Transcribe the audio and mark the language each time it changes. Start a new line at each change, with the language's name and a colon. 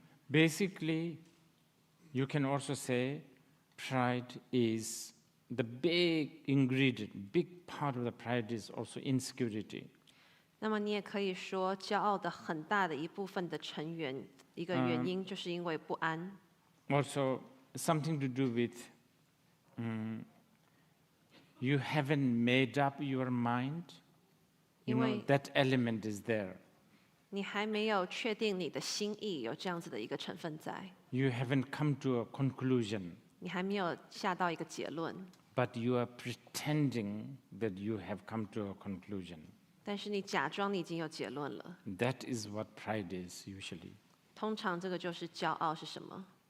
English: Basically, you can also say pride is the big ingredient, big part of the pride is also insecurity.
Chinese: 那么你也可以说，骄傲的很大的一部分的成员，一个原因就是因为不安，
English: Also, something to do with you haven't made up your mind, you know,
Chinese: 因为
English: that element is there.
Chinese: 你还没有确定你的心意有这样子的一个成分在，
English: You haven't come to a conclusion,
Chinese: 你还没有下到一个结论，
English: but you are pretending that you have come to a conclusion.
Chinese: 但是你假装你已经有结论了。
English: That is what pride is usually.
Chinese: 通常这个就是骄傲是什么？